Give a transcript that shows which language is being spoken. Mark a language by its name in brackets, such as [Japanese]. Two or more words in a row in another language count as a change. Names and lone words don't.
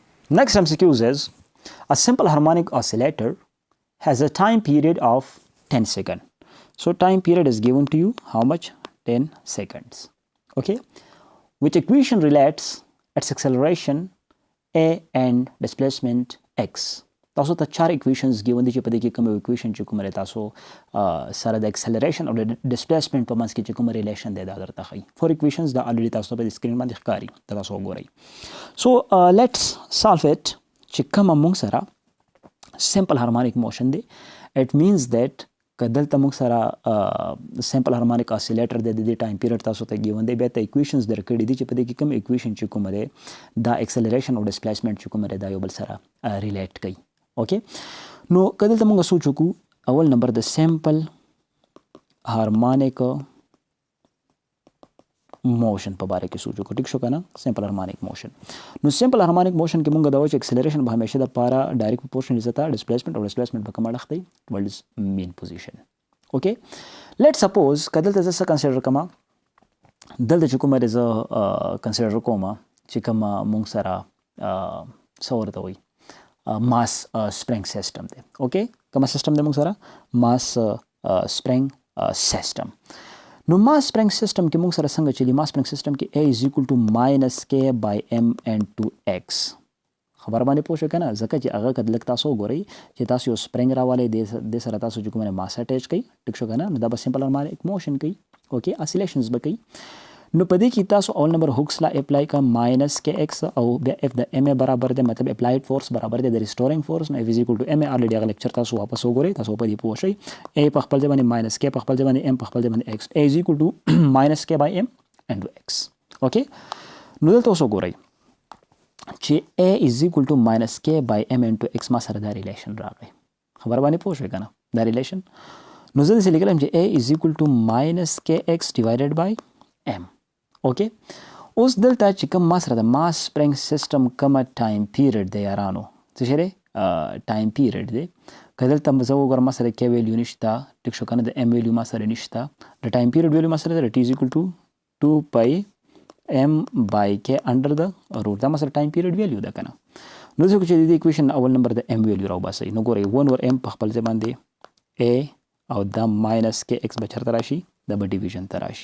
[English] Next MCQs is a simple harmonic oscillator has a time period of 10 seconds. So time period is given to you how much? 10 seconds. Okay, which equation relates its acceleration a and displacement x. [Pashto] تاسو ته [English] 4 equations given [Pashto] دي چې په دې کې کوم equation چې کوم لري تاسو سره د acceleration او د displacement په منځ کې چې کوم relation دی دا درته ښیي. 4 equations دا already تاسو په screen باندې ښکاري دا تاسو وګورئ. [English] So let's solve it. [Pashto] چې کوم موږ سره [English] simple harmonic motion [Pashto] دی, [English] it means that [Pashto] کدلته موږ سره [English] simple harmonic oscillator [Pashto] دی د ټایم پیریډ تاسو ته given دی, بیا ته equations درکړي دي چې په دې کې کوم equation چې کوم دی دا acceleration او displacement چې کوم دی دا یو بل سره relate کوي. اوکې نو کدلته موږ سوچ وکړو اول نمبر د [English] simple harmonic motion [Pashto] په باره کې سوچ وکړو. ټیک شو کنه [English] simple harmonic motion. [Pashto] نو [English] simple harmonic motion [Pashto] کې موږ دا وایو چې acceleration به همیشه د پاره [English] direct proportion [Pashto] زتا displacement او displacement به کوم اړخ دی [English] towards mean position. [Pashto] اوکې [English] let's suppose [Pashto] کدلته زه کنسیډر کما دلته چې کومه زه کنسیډر کوم چې کوم موږ سره څه ورته وایي [English] mass spring system [Pashto] دی. اوکې کوم سیستم دی موږ سره [English] mass spring system. [Pashto] نو [English] mass spring system [Pashto] کې موږ سره څنګه چلی [English] mass spring system [Pashto] کې [English] A is equal to minus K by M and 2X. [Pashto] خبر باندې پوه شو کنه ځکه چې هغه کله تاسو وګورئ چې تاسو یو spring راوالئ د سره تاسو چې کومه mass attach کړئ ټیک شو کنه نو دا به [English] simple harmonic motion [Pashto] کوي. اوکې oscillations به کوي. نو په دې کې تاسو اول نمبر [English] Hooke's law apply [Pashto] کا [English] minus KX [Pashto] او بیا F د MA برابر دی مطلب [English] applied force [Pashto] برابر دی د [English] restoring force [Pashto] نو [English] F is equal to MA already [Pashto] هغه لیکچر تاسو واپس وګورئ تاسو په دې پوه شئ. A په خپل ځای باندې [English] minus K [Pashto] په خپل ځای باندې M په خپل ځای باندې X. [English] A is equal to minus K by M and X. [Pashto] اوکې نو دلته اوس وګورئ چې [English] A is equal to minus K by M into X [Pashto] ما سره دا ریلیشن راغی. خبر باندې پوه شئ کنه دا ریلیشن نو زه دې لیکلم چې [English] A is equal to minus KX divided by M. [Pashto] اوکې اوس دلته چې کوم ما سره د [English] mass spring system [Pashto] کومه [English] time period [Pashto] دی یارانو څه شی دی [English] time period [Pashto] دی که دلته زه وګورم ما سره K ویلیو نشته ټیک شو کنه د M ویلیو ما سره نشته د [English] time period value [Pashto] ما سره دی [English] T is equal to 2 pi M by K under the root [Pashto] دا ما سره [English] time period value [Pashto] ده کنه. نو ځکه چې د دې equation اول نمبر د M ویلیو راوباسئ نو ګورئ [English] 1 over M [Pashto] په خپل ځای باندې A او دا [English] minus KX [Pashto] به چېرته راشي دا به ډیویژن ته راشي.